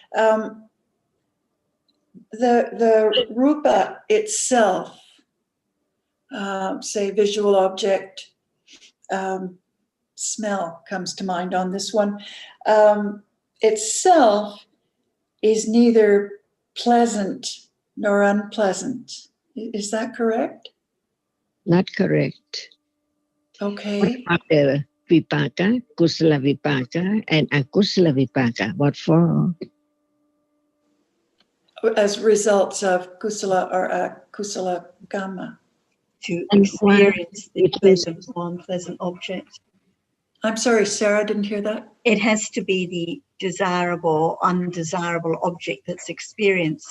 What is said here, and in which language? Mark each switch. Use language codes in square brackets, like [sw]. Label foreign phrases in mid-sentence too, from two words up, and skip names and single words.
[en] The rupa itself, say visual object, smell comes to mind on this one, itself is neither pleasant nor unpleasant. Is that correct? Not correct. Okay. What about the vipaka, [pi] kusala vipaka, [en] and [pi] akusala vipaka? [en] What for? As results of kusala or [pi] akusala kamma. [en] To And why experience the it is- pleasant or unpleasant object. I'm sorry, Sarah, I didn't hear that. It has to be the desirable, undesirable object that's experienced.